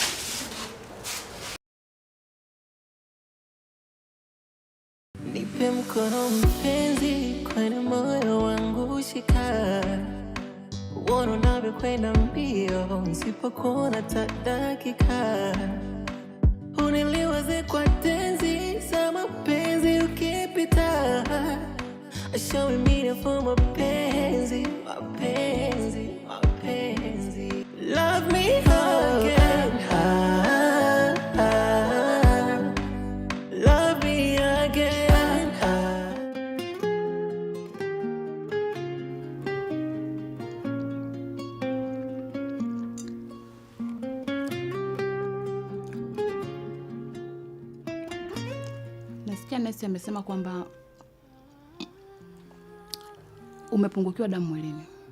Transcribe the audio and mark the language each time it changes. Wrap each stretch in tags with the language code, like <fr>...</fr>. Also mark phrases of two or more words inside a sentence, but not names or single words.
<sw>Nipe mkono mpenzi kwenye moyo wangu shika. Uone unavyokwenda mbio nisipokuona hata dakika. Uniliwaze kwa tenzi za mapenzi ukipita.</sw> <en>Show me meaning for mapenzi. Love me again. Love me again.</en> <sw>Nasikia nesi amesema kwamba umepungukiwa damu mwilini.</sw>